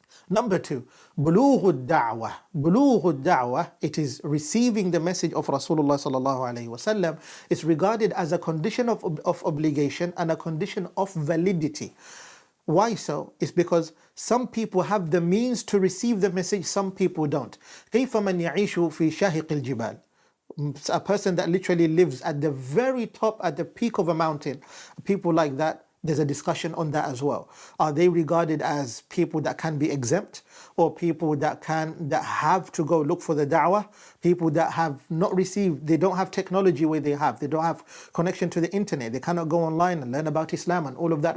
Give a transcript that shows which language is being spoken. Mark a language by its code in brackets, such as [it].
[en] Number two, bulugh da'wah. Bulugh da'wah, it is receiving the message of Rasulullah sallallahu alayhi wasallam. It's regarded as a condition of obligation and a condition of validity. Why so? It's because some people have the means to receive the message, some people don't. [ar] كيف من يعيش في شاهق الجبال. [en] A person that literally lives at the very top, at the peak of a mountain. People like that, there's a discussion on that as well. Are they regarded as people that can be exempt, or people that have to go look for the da'wah? People that have not received, they don't have technology where they don't have connection to the internet, they cannot go online and learn about Islam and all of that.